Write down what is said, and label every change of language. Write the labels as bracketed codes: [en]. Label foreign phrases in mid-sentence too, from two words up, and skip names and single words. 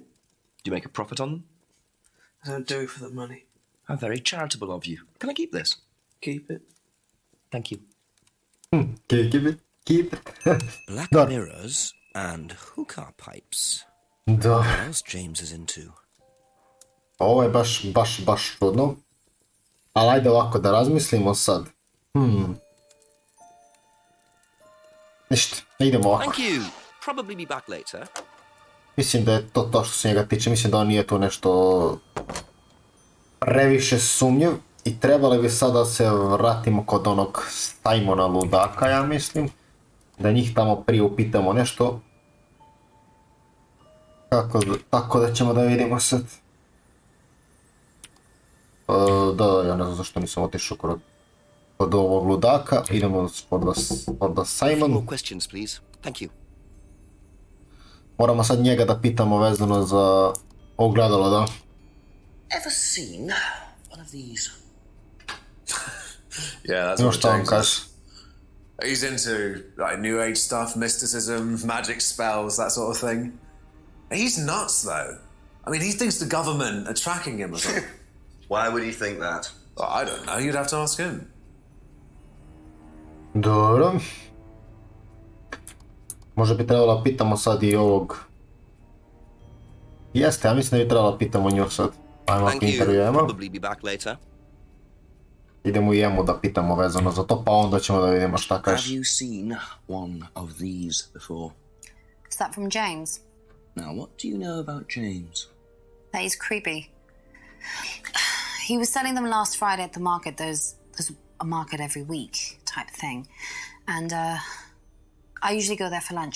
[en] Do you make a profit on them? I don't do it for the money. How very charitable of you. Can I keep this? Keep it. Thank you. Keep it. Keep it. Black mirrors and hookah pipes. [sr] Da. [en] What else James is into? [sr] Ovo je baš čudno. Ali ajde ovako da razmislimo sad. Ništa, idemo ovako. [en] Thank you. Probably be back later. [sr] Mislim da je to što se njega tiče. Mislim da on nije tu nešto previše sumnjiv. I trebali bi sada se vratimo kod onog Simona ludaka, ja mislim. Da njih tamo prije upitamo nešto. Tako da ćemo da vidimo sad. Da, ja ne znam zašto nisam otišao kod ovog ludaka. Idemo kod Simon. [en] More questions, please. Thank you. [sr] Moramo sad njega da pitamo vezano za ogledalo, da. [en] Ever seen one of these? Yeah, that's what James is. He's into like New Age stuff, mysticism, magic spells, that sort of thing. He's nuts, though. I mean, he thinks the government are tracking him or something. Why would he think that? I don't know. You'd have to ask him. [sr] Dobro. Možda bi trebalo pitamo sad i ovog. Jeste, ja mislim da bi trebalo pitamo nju sad. Ajmo ako intervjujemo. [en] Probably be back later. [sr] Idemo i jemu da pitamo vezano za to, pa onda ćemo da vidimo šta kaže. [en] Have you seen one of these before? Is that from James? Now, what do you know about James? That he's creepy. He was selling them last Friday at the market. There's a market every week type thing. And I usually go there for lunch.